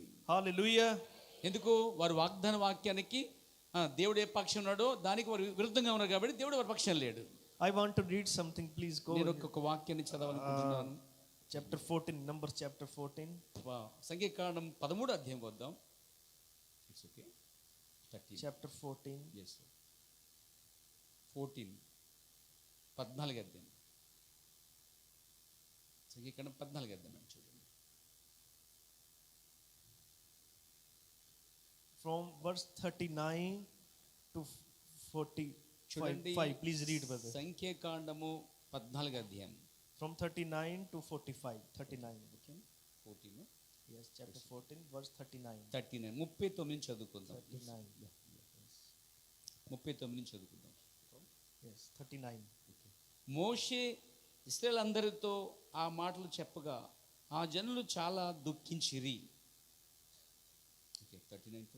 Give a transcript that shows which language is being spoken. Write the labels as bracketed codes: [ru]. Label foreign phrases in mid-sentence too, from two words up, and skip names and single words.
[te] हालेलुया। ఎందుకు, వారు వాగ్దాన వాక్యానికి దేవుడు ఏ పక్షం ఉన్నాడో దానికి వారు విరుద్ధంగా ఉన్నారు కాబట్టి దేవుడు వారి పక్షం లేడు. [en] I want to read something, please go। [te] నేను ఒక్కొక్క వాక్యాన్ని చదవాలనుకుంటున్నాను. [en] chapter 14, numbers chapter 14, [te] సంఖ్యాకాండం 13వ అధ్యాయం వద్దాం. [en] It's okay. chapter 14, [te] yes 14 14 అధ్యాయం. సంఖ్యాకాండం 14 అధ్యాయం చూడండి. [en] from verse 39 to 45, [te] చూడండి, [en] please read brother। [te] సంఖ్యాకాండము 14 అధ్యాయం [en] from 39 to 45, 39, 14 yes, chapter 14 verse 39, [te] 39 39 నుంచి చదువుకుందాం. 39, 39 నుంచి చదువుకుందాం. [en] yes, 39। [te] మోషే ఇశ్రాయేలు అందరితో ఆ మాటలు చెప్పగా ఆ జనులు చాలా దుఃఖించిరి. [en] okay, 39 from